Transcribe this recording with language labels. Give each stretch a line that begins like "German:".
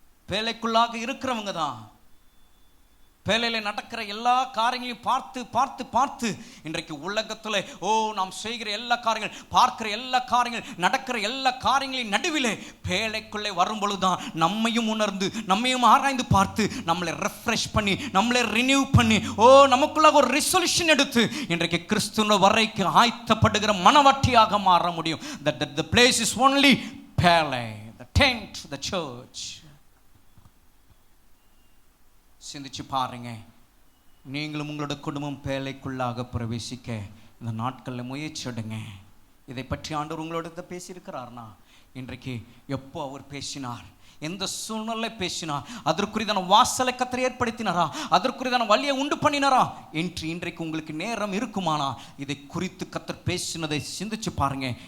Tamil: பேழைக்குள்ளாக இருக்கிறவங்க தான் பேழையில் நடக்கிற எல்லா காரியங்களையும் பார்த்து பார்த்து பார்த்து இன்றைக்கு உலகத்தில் நாம் செய்கிற எல்லா காரியங்கள், பார்க்கிற எல்லா காரியங்கள், நடக்கிற எல்லா காரியங்களின் நடுவிலே பேழைக்குள்ளே வரும்பொழுதுதான் நம்மையும் உணர்ந்து, நம்மையும் ஆராய்ந்து பார்த்து, நம்மளை ரெஃப்ரெஷ் பண்ணி, நம்மளை ரினியூ பண்ணி, நமக்குள்ள ஒரு ரெசல்யூஷன் எடுத்து இன்றைக்கு கிறிஸ்துவ வரைக்கு ஆயத்தப்படுகிற மனவாட்டியாக மாற முடியும்.
English: The place is only பேழை, the tent, the church.
Tamil: சிந்திச்சு பாருங்க. நீங்களும் உங்களோட குடும்பம் பேழைக்குள்ளாக பிரவேசிக்க இந்த நாட்களில் முயற்சி எடுங்க. இதை பற்றி ஆண்டவர் உங்களோட பேசியிருக்கிறார்னா, இன்றைக்கு எப்போ அவர் பேசினார், எந்த சூழ்நிலை பேசினார், அதற்குரியதான வாசலை கர்த்தர் ஏற்படுத்தினாரா, அதற்குரியதான வழியை உண்டு பண்ணினாரா என்று இன்றைக்கு உங்களுக்கு நேரம் இருக்குமானா இதை குறித்து கர்த்தர் பேசினதை சிந்திச்சு பாருங்க.